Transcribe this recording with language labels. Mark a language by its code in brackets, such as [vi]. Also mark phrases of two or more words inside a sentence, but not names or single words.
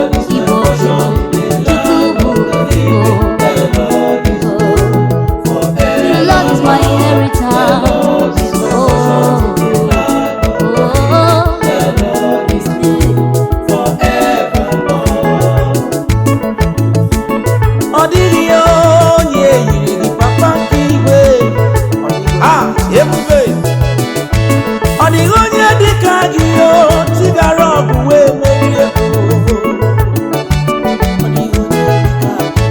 [en] Ibo, Ibo, Ibo, Ibo. The Lord is my inheritance. Oh. Oh, The Lord is good forevermore. [ig] Ọ dịghị onye yiri gị, papa nke igwe. Ah, ebube. Ọ dịghị onye dị ka gị, o, chi gara ọgụ wee merie. Ọ dịghị onye dị ka gị.